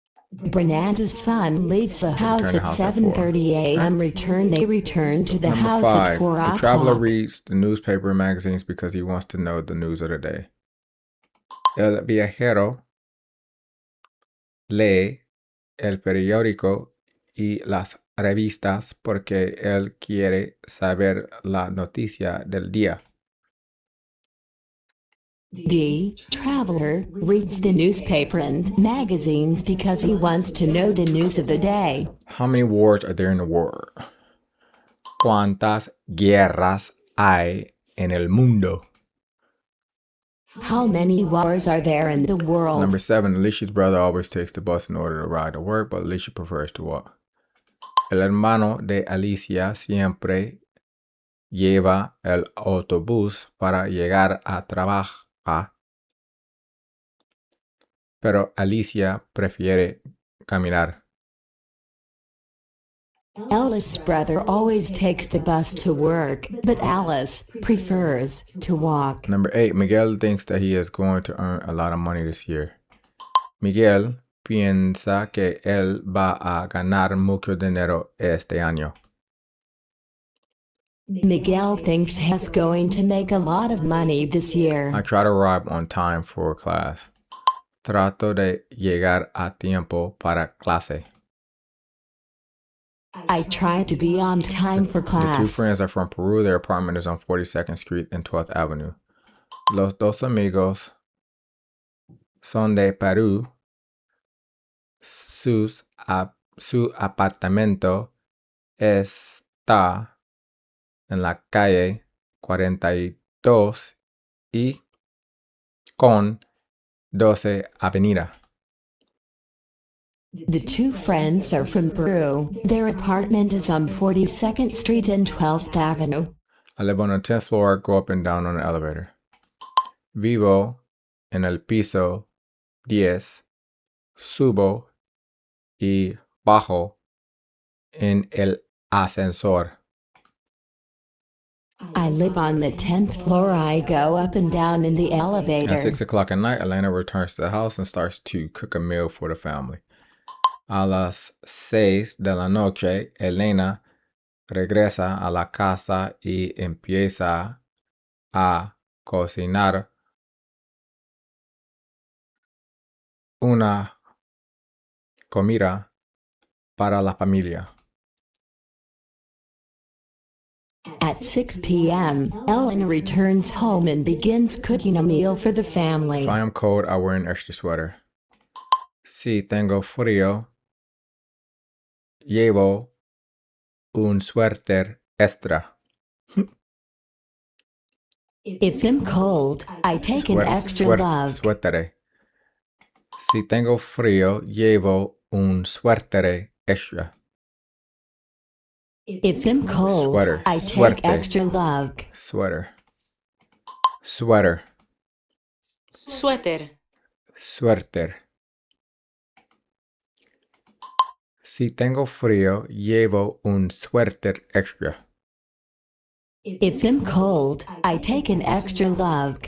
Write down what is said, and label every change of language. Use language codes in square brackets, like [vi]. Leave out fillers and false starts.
[en] Bernarda's son leaves the house at 7:30 a.m. They return to the Number house 5. at 4 The traveler o'clock. reads the newspaper and magazines because he wants to know the news of the day. [es] El viajero lee el periódico y las revistas porque él quiere saber la noticia del día. [en] The traveler reads the newspaper and magazines because he wants to know the news of the day. How many wars are there in the world? [es] ¿Cuántas guerras hay en el mundo? [en] How many wars are there in the world? Number 7. Alicia's brother always takes the bus in order to ride to work, but Alicia prefers to walk. [es] El hermano de Alicia siempre lleva el autobús para llegar a trabajar. pero Alicia prefiere caminar. [en] Alice's brother always takes the bus to work, but Alice prefers to walk. Number 8, Miguel thinks that he is going to earn a lot of money this year. [es] Miguel piensa que él va a ganar mucho dinero este año. [en] Miguel thinks he's going to make a lot of money this I year. try to arrive on time for class. [es] Trato de llegar a tiempo para clase. [en] I try to be on time for The two class. friends are from Peru. Their apartment is on 42nd Street and 12th Avenue. [es] Los dos amigos son de Perú. Su apartamento está en la calle 42 y con 12 Avenida. [en] The two friends are from Peru. Their apartment is on 42nd Street and 12th Avenue. I live on the 10th floor. Go up and down on the elevator. [es] Vivo en el piso 10. Subo y bajo en el ascensor. [en] I live on the 10th floor. I go up and down in the At elevator. 6 o'clock at night, Elena returns to the house and starts to cook a meal for the family. [es] A las 6 de la noche, Elena regresa a la casa y empieza a cocinar una comida para la familia. [en] At 6 p.m., Ellen returns home and begins cooking a meal for the family. If I am cold, I wear an extra sweater. [es] Si tengo frío, llevo un suéter extra. [en] If I'm cold, I take an extra love. [es] Suétere. Si tengo frío, llevo un suéter extra. [en] If I'm cold, Sweater. I take extra love. Sweater. Sweater. [es] Suéter. Suéter. Si tengo frío, llevo un suéter extra. [en] If I'm cold, I take an extra love.